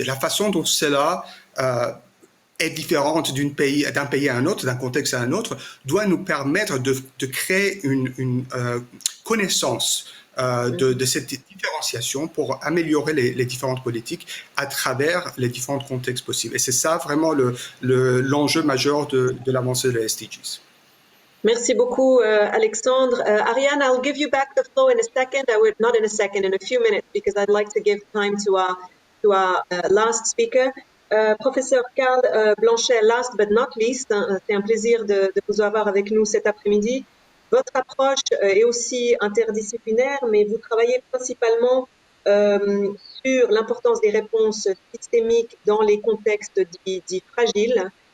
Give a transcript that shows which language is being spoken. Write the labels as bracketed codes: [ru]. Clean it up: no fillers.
[fr] La façon dont cela est différente d'un pays à un autre, d'un contexte à un autre, doit nous permettre de créer une connaissance de cette différenciation pour améliorer les différentes politiques à travers les différents contextes possibles. Et c'est ça vraiment l'enjeu majeur de l'avancée des SDGs. Merci beaucoup, Alexandre. [en] Ariane, I'll give you back the floor in a second. Not in a second, in a few minutes, because I'd like to give time to our last speaker. [fr] Professeur Karl Blanchet, [en] last but not least, [fr] c'est un plaisir de vous avoir avec nous cet après-midi. Votre approche est aussi interdisciplinaire, mais vous travaillez principalement sur l'importance des réponses systémiques dans les contextes dits fragiles.